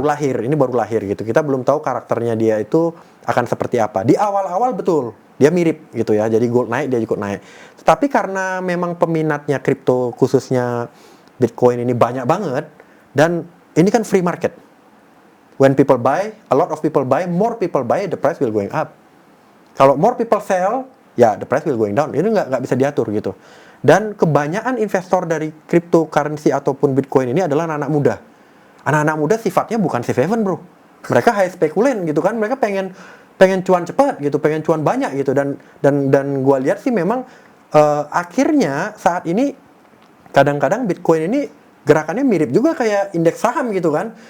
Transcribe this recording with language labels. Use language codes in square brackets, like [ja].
[id] itu. lahir, ini baru lahir gitu. Kita belum tahu karakternya dia itu akan seperti apa. Di awal-awal betul, dia mirip gitu ya. Jadi gold naik, dia ikut naik. Tapi karena memang peminatnya kripto khususnya Bitcoin ini banyak banget, dan ini kan free market. [en] When people buy, a lot of people buy, more people buy, the price will going up. Kalau more people sell, ya the price will going down. [id] Ini nggak bisa diatur gitu. Dan kebanyakan investor dari cryptocurrency ataupun Bitcoin ini adalah anak-anak muda. Anak-anak muda sifatnya bukan safe haven, bro. Mereka [en] high speculent [id] gitu kan. Mereka pengen cuan cepat gitu, pengen cuan banyak gitu. Dan gua lihat sih memang akhirnya saat ini kadang-kadang Bitcoin ini gerakannya mirip juga kayak indeks saham gitu kan.